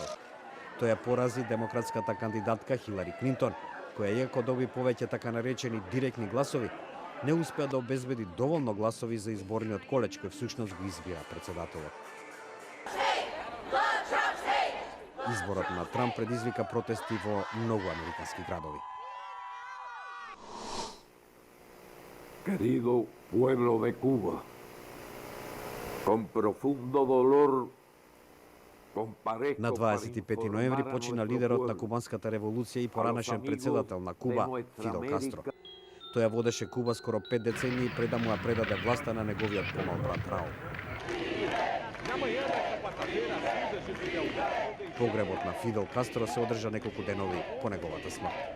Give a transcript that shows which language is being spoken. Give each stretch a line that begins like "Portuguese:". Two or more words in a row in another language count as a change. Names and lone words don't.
Macedonian: Тој ја порази демократската кандидатка Хилари Клинтон, која иако доби повеќе така наречени директни гласови, не успеа да обезбеди доволно гласови за изборниот колеж кој всушност го избира председателот. Изборот на Трамп предизвика протести во многу американски градови.
Spanish: Querido pueblo de Cuba, con profundo dolor comparezco
Macedonian: На
Spanish: para
Macedonian: 25 ноември
Spanish: informar a
Macedonian: почина
Spanish: nuestro
Macedonian: лидерот на
Spanish: pueblo,
Macedonian: кубанската револуција и
Spanish: a los
Macedonian: поранешен
Spanish: amigos
Macedonian: председател на
Spanish: de
Macedonian: Куба,
Spanish: nuestra
Macedonian: Фидел
Spanish: América,
Macedonian: Кастро. Тој ја водеше Куба скоро 5 децении пред да му ја предаде власта на неговиот помал брат Раул. Погребот на Фидел Кастро се одржа неколку денови по неговата смрт.